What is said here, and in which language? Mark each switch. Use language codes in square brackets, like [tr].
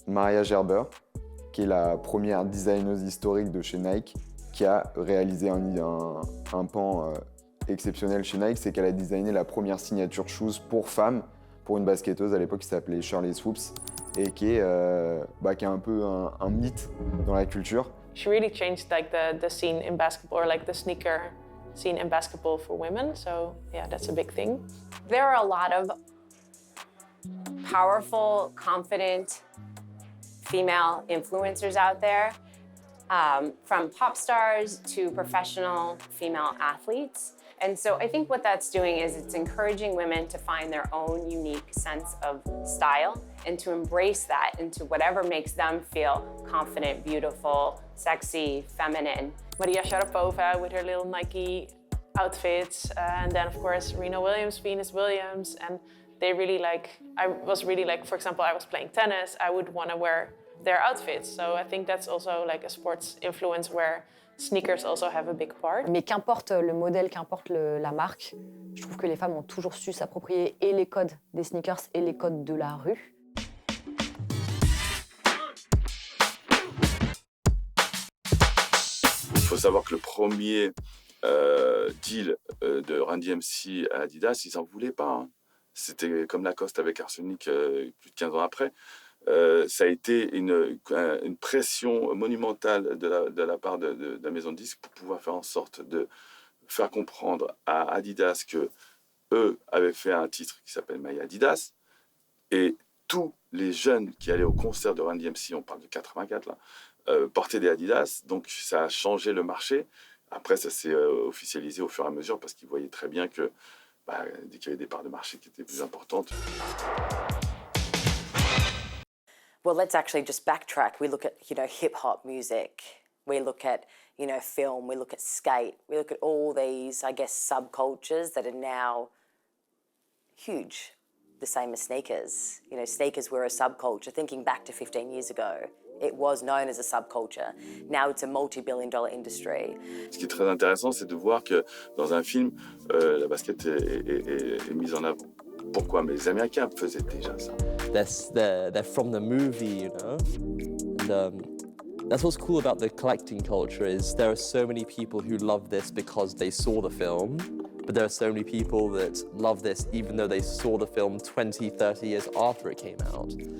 [fr] Maria Gerber, qui est la première designeuse historique de chez Nike, qui a réalisé un pan exceptionnel chez Nike, c'est qu'elle a designé la première signature shoes pour femmes, pour une basketteuse à l'époque qui s'appelait Shirley Swoops. et qui est un peu un mythe dans la culture. [en] She really changed like the scene in basketball, or like the sneaker scene in basketball for women. So yeah, that's a big thing. There are a lot of powerful, confident female influencers out there, from pop stars to professional female athletes. And so I think what that's doing is it's encouraging women to find their own unique sense of style and to embrace that into whatever makes them feel confident, beautiful, sexy, feminine. Maria Sharapova with her little Nike outfits, and then of course Serena Williams, Venus Williams, and they really I was really for example, I was playing tennis, I would want to wear their outfits. So I think that's also like a sports influence where sneakers also have a big part. [fr] Mais qu'importe le modèle, qu'importe la marque, je trouve que les femmes ont toujours su s'approprier et les codes des sneakers et les codes de la rue. Il faut savoir que le premier deal de Run DMC à Adidas, ils n'en voulaient pas. Hein. C'était comme Lacoste avec Arsenic plus de 15 ans après. Ça a été une pression monumentale de la part de la maison de disques pour pouvoir faire en sorte de faire comprendre à Adidas que eux avaient fait un titre qui s'appelle My Adidas, et tous les jeunes qui allaient au concert de Run DMC, on parle de 84 là, portaient des Adidas, donc ça a changé le marché. Après, ça s'est officialisé au fur et à mesure parce qu'ils voyaient très bien que dès qu'il y avait des parts de marché qui étaient plus importantes. [en] Well, let's actually just backtrack. We look at, hip-hop music. We look at, film. We look at skate. We look at all these, I guess, subcultures that are now huge, the same as sneakers. Sneakers were a subculture. Thinking back to 15 years ago, it was known as a subculture. Now it's a multi-billion-dollar industry. [fr] Ce qui est très intéressant, c'est de voir que dans un film, la basket est mise en avant. Pourquoi? Mais les Américains faisaient déjà ça. [en] They're from the movie, And, that's what's cool about the collecting culture is there are so many people who love this because they saw the film, but there are so many people that love this even though they saw the film 20, 30 years after it came out.